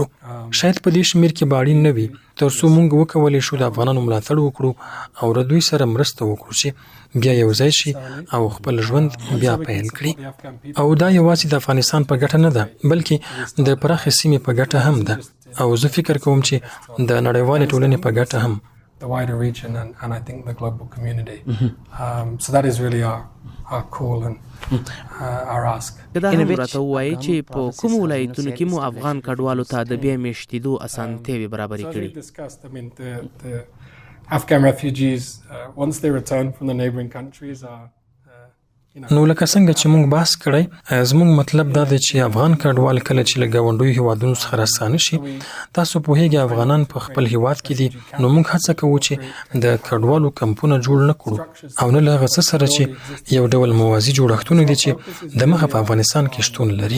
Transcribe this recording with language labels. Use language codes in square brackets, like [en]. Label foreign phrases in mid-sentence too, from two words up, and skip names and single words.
[ps] شاید په دې شمیر کې به اړین نه وي، تر څو موږ وکولی شو د افغانانو ملاتړ وکړو او د دوی سره مرسته وکړو چې بیا یو ځای شي او خپل ژوند بیا پیل کړي. او دا یوازې د افغانستان په ګټه نه ده، بلکې د پراخې سیمې په ګټه هم ده. او زه فکر کوم چې د نړیوالې ټولنې په ګټه هم [en] the wider region and I think the global community. So that is really our call and our ask. [ps] دا هم راته ووایي چې په کومو ولایتونو کې مو افغان کډوالو ته د بیا میشتېدو اسانتیاوې برابرې [en] So as we [ps] کړي. [en] discussed, I mean, the Afghan refugees, once they return from the neighboring countries, are [ps] نو لکه څنګه چې موږ بحث کړی زموږ مطلب دا دی چې افغان کډوال کله چې له ګاونډیو هیوادونو څخه راستانه شي تاسو پوهیږئ افغانان په خپل هیواد کې دي نو موږ هڅه کوو چې د کډوالو کمپونه جوړ نه کړو او نه له هغه څه سره چې یو ډول موازي جوړښتونه دي چې د مخه په افغانستان کې شتون لري.